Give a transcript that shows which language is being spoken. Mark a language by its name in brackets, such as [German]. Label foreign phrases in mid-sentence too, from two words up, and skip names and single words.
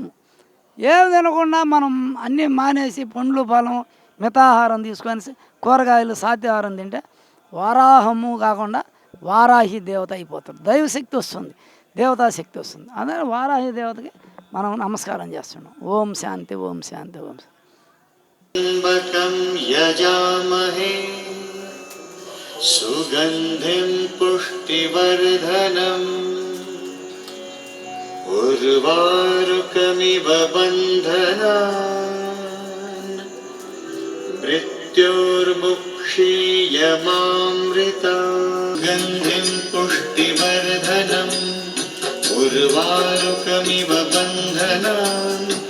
[Telugu] ఏం తినకుండా మనం అన్నీ మానేసి పండ్లు ఫలం మితాహారం తీసుకొని కూరగాయలు సాత్యాహారం తింటే వరాహము కాకుండా వారాహి దేవత అయిపోతాడు. దైవశక్తి వస్తుంది, దేవతాశక్తి వస్తుంది. అదే వారాహి దేవతకి మనం నమస్కారం చేస్తున్నాం. [Sanskrit] ఓం శాంతి, ఓం శాంతి, ఓం శాంతి. त्र्यम्बकं यजामहे सुगन्धिं पुष्टिवर्धनम् उर्वारुकमिव बन्धनान् मृत्योर्मुक्षीयमामृतात् गन्धिं पुष्टिवर्धनम् उर्वारुकमिव बन्धनान्